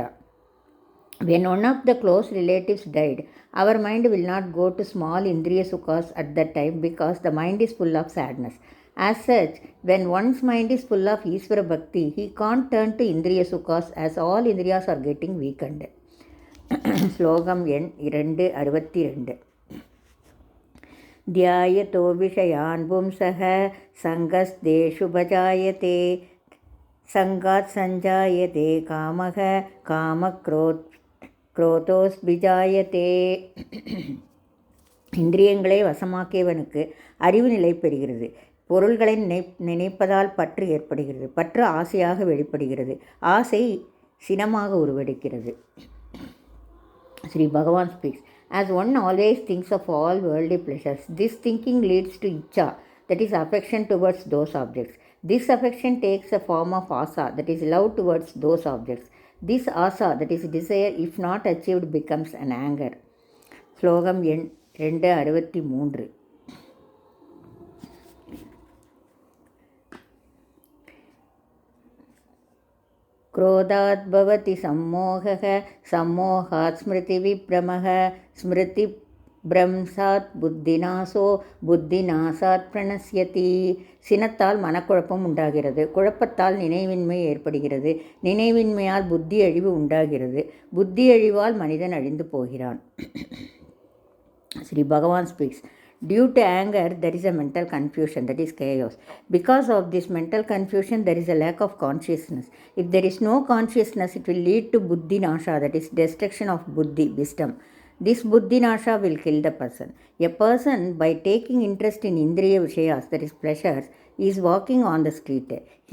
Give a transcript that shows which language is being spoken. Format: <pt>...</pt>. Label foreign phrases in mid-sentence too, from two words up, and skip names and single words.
<en>When one of the close relatives died, our mind will not go to small</en> <sa>इन्द्रिय सुखाः</sa> <en>at that time because the mind is full of sadness. As such, when one's mind is full of</en> <sa>ईश्वर भक्ति,</sa> <en>he can't turn to</en> <sa>इन्द्रिय सुखाः</sa> <en>as all Indriyas are getting weakened.</en> <ta>Slogam எண் 262.</ta> <sa>ध्यायतो विषयान् बुम्सहा सङ्गस्देशु भजायते सङ्गात् सञ्जायते कामः कामक्रोतोस् बिजायते.</sa> <ta>இந்திரியங்களை வசமாக்கியவனுக்கு அறிவு நிலை பெறுகிறது. பொருள்களை நினைப்பதால் பற்று ஏற்படுகிறது. பற்று ஆசையாக வெளிப்படுகிறது. ஆசை சினமாக உருவெடுக்கிறது.</ta> <en>Sri Bhagavan speaks. As one always thinks of all worldly pleasures, this thinking leads to icha, that is affection towards those objects. This affection takes the form of asa, that is love towards those objects. This asa, that is desire, if not achieved, becomes an anger.</en> <ta>Slogam எண் 263.</ta> <sa>क्रोधात् भवति सम्मोहः सम्मोहात् स्मृतिविभ्रमः स्मृतिभ्रंशात् बुद्धिनाशो बुद्धिनाशात् प्रणश्यति.</sa> <ta>சினத்தால் மனக்குழப்பம் உண்டாகிறது. குழப்பத்தால் நினைவின்மை ஏற்படுகிறது. நினைவின்மையால் புத்தி அழிவு உண்டாகிறது. புத்தி அழிவால் மனிதன் அழிந்து போகிறான்.</ta> <en>Sri Bhagavan speaks. Due to anger, there is a mental confusion, that is chaos. Because of this mental confusion, there is a lack of consciousness. If there is no consciousness, it will lead to</en> <sa>बुद्धि नाश,</sa> <en>that is destruction of buddhi, wisdom. This</en> <sa>बुद्धि नाश</sa> <en>will kill the person. A person, by taking interest in</en> <sa>इन्द्रिय विषयाः,</sa> <en>that is pleasures, is walking on the street.</en>